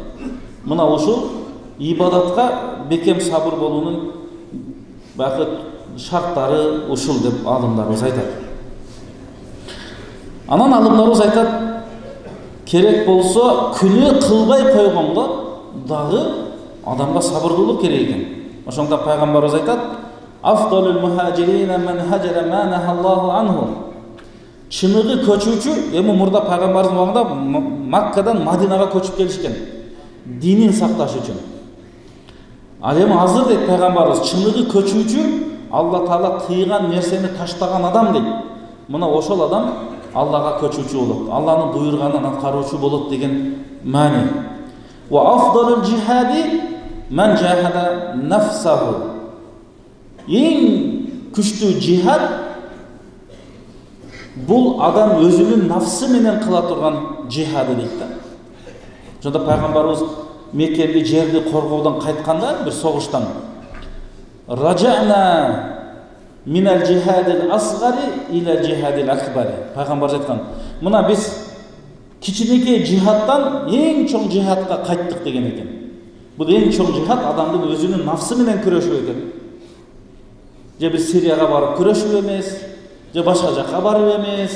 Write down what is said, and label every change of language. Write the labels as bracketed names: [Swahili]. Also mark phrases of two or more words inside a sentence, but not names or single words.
[Kyrgyz] Мына ушул ибадатка бекем сабыр болуунун бакыт шарттары ушул деп алымдарыбыз айтат. Анан алымдарыбыз айтат, керек болсо күнөө кылбай койгонго дагы адамга сабырдуулук керек экен. Ошондо пайгамбарыбыз айтат: [Arabic] "أفضل المهاجرين من هجر ما نهى الله عنه." [Kyrgyz] Чыныгы көчүүчү, эми мурда пайгамбарыбыздын убагында Маккадан Мадинага көчүп келишкен. Динин сакташ үчүн. Ал эми азыр дейт пайгамбарыбыз, чыныгы көчүүчү, Алла Таала тыйган нерсени таштаган адам дейт. Мына ошол адам Аллага көчүүчү болот, Алланын буйруганын аткаруучу болот деген маани. [Arabic] وأفضل الجهاد من جاهد نفسه. [Kyrgyz] Эң күчтүү жихад бул адам өзүнүн нафсы менен кыла турган жихады дейт да. Ошондо пайгамбарыбыз Меккеди жерди коргоодон кайтканда бир согуштан [Arabic] رجعنا من الجهاد الأصغر إلى الجهاد الأكبر. [Kyrgyz] Пайгамбар айткан, мына биз кичинекей жихадтан эң чоң жихадка кайттык деген экен. Бул эң чоң жихад адамдын өзүнүн нафсы менен күрөшүү экен. Же бир Сирияга барып күрөшүү эмес, же башка жакка барып эмес.